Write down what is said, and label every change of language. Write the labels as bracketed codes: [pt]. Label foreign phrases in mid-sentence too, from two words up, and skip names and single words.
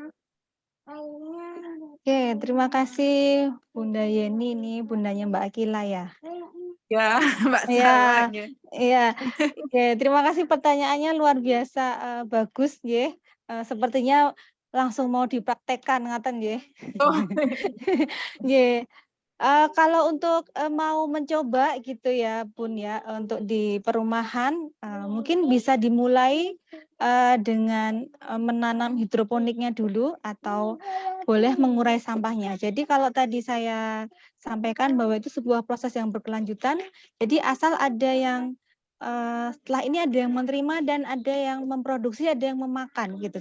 [id] Oke, terima kasih Bunda Yeni, ini bundanya Mbak Akila ya. Ya, Mbak Iya, Salma. iya. Oke, terima kasih pertanyaannya luar biasa bagus nggih. Sepertinya langsung mau dipraktekkan [jv] ngaten nggih. [id] Oh. Nggih. Kalau untuk mau mencoba gitu ya Bun ya, untuk di perumahan mungkin bisa dimulai dengan menanam hidroponiknya dulu atau boleh mengurai sampahnya. Jadi kalau tadi saya sampaikan bahwa itu sebuah proses yang berkelanjutan, jadi asal ada yang setelah ini ada yang menerima dan ada yang memproduksi, ada yang memakan gitu.